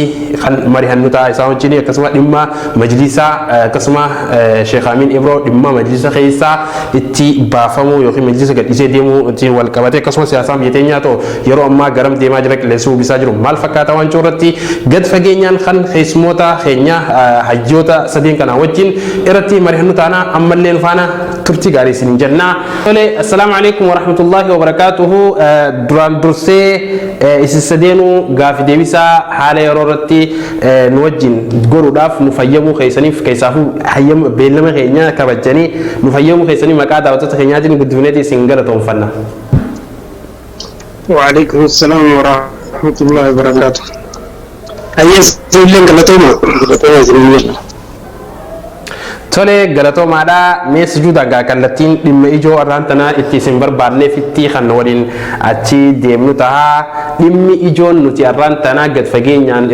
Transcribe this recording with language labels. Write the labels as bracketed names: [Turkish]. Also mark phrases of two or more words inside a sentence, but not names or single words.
[Oromo] kan mari'annuta isaan wajjin akkasuma dhimma majlisa akkasuma Sheekh Amin Ibro dhimma majlisa keessa itti baafamu yookiin majlisa gadhiisee deemuu ittiin wal qabate akkasuma siyaasaan biyya teenyaa ta'u yeroo ammaa garam deemaa jira qilleensuu bisaa jiru maal fakkaata waan jirratti gad fageenyaan kan keessummoota keenya hayyoota sadeen kana wajjin irratti mari'annutaana ammallee faana turtii gaarii isin jenna. Tole [Arabic] السلام عليكم ورحمة الله وبركاته [Oromo] duraan dursee isin sadeenuu gaafi deebisaa haala yeroo irratti nu wajjin godhuudhaaf nu fayyamuu keessaniif keessaafuu hayyama beellama keenya kabajanii nu fayyamuu keessanii maqaa daawwattoota keenyaatiin guddifneeti isin galatoomfanna. [Arabic] وعليكم السلام ورحمة الله وبركاته. [Oromo] Ayyes illeen galatooma isin Tole galatoomaadha mee sujuuda gaa kallattiin dhimma ijoo arraan tana itti isin barbaadneef itti kan waliin achi deemnu taha dhimmi ijoon nuti arraan tana gad fageenyaan